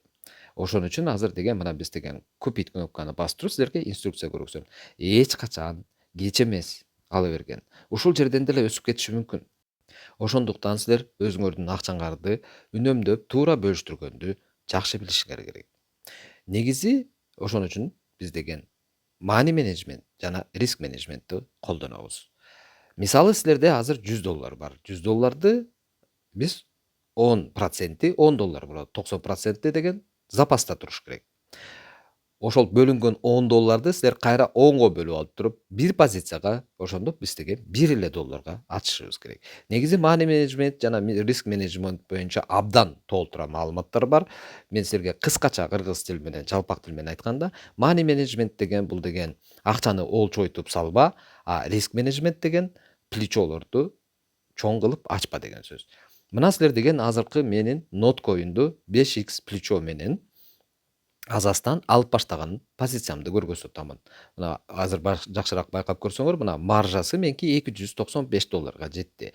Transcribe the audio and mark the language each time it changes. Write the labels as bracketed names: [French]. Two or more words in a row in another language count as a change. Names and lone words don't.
[Kyrgyz] Ошон үчүн азыр деген мына биз деген купить кнопканы басып туруп силерге инструкция көргөзөм. Эч качан кеч эмес ала берген. Ушул жерден деле өсүп кетиши мүмкүн. Ошондуктан силер өзүңөрдүн акчаңарды үнөмдөп туура бөлүштүргөндү жакшы билишиңер керек. Негизи ошон үчүн биз деген [English] money management [Kyrgyz] жана [English] risk management'ти [Kyrgyz] колдонобуз. Мисалы силерде азыр $100 бар. $100 биз 10% $10 болот. 90% деген запаста туруш керек. Ошол бөлүнгөн $10 силер кайра 10го бөлүп алып туруп, бир позицияга ошондо биз деген $1 ачышыбыз керек. Негизи [English] money management [Kyrgyz] жана [English] risk management [Kyrgyz] боюнча абдан толтура маалыматтар бар. Мен силерге кыскача кыргыз тили менен, жалпак тил менен айтканда, [English] money management [Kyrgyz] деген бул деген акчаны олчойтуп салба, [English] risk management [Kyrgyz] деген плечолорду чоң кылып ачпа деген сөз. Мына силер деген азыркы менин Notcoin'ду 5x плечо менен азастан алып баштаган позициямды көргөзүп атамын. Мына азыр жакшыраак байкап көрсөңөр, мына маржасы меники $295 жетти.